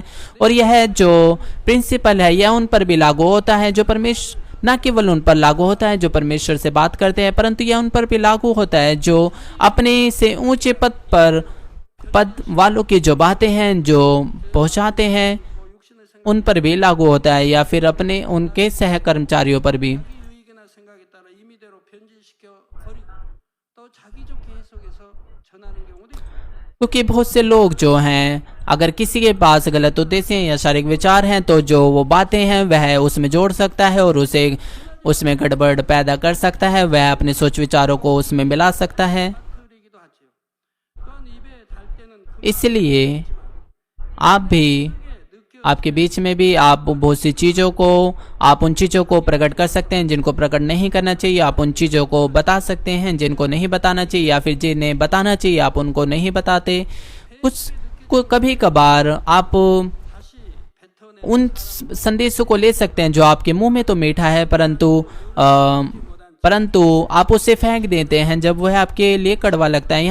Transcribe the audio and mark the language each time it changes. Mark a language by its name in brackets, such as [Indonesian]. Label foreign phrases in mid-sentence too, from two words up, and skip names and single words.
[Hindi] और यह जो प्रिंसिपल है यह उन पर भी लागू होता है, जो परमेश्वर न केवल उन पर लागू होता है जो परमेश्वर से बात करते हैं, परंतु यह उन पर भी लागू होता है जो अपने से ऊंचे पद वालों की जो बातें हैं जो पहुंचाते हैं, उन पर भी लागू होता है, या फिर अपने उनके सहकर्मचारियों पर भी। [Korean] 유익이나 생각에 따라 임의대로 변질시켜 버리고 또 자기 좋게 해석해서 전하는 경우도 있고 [Hindi] क्योंकि बहुत से लोग जो हैं, अगर किसी के पास गलत उद्देश्य या शारीरिक विचार हैं तो जो वो बातें हैं वह उसमें जोड़ सकता है और उसमें गड़बड़ पैदा कर सकता है। वह अपने सोच विचारों को उसमें मिला सकता है। [Korean] 흐리기도 하지요. 또한 입에 달 때는 [Hindi] इसलिए आप भी, आपके बीच में भी आप बहुत सी चीज़ों को, आप उन चीज़ों को प्रकट कर सकते हैं जिनको प्रकट नहीं करना चाहिए। आप उन चीज़ों को बता सकते हैं जिनको नहीं बताना चाहिए, या फिर जिन्हें बताना चाहिए आप उनको नहीं बताते। कभी कभार आप उन संदेशों को ले सकते हैं जो आपके मुंह में तो मीठा है, परंतु आप उसे फेंक देते हैं जब वह आपके लिए कड़वा लगता है।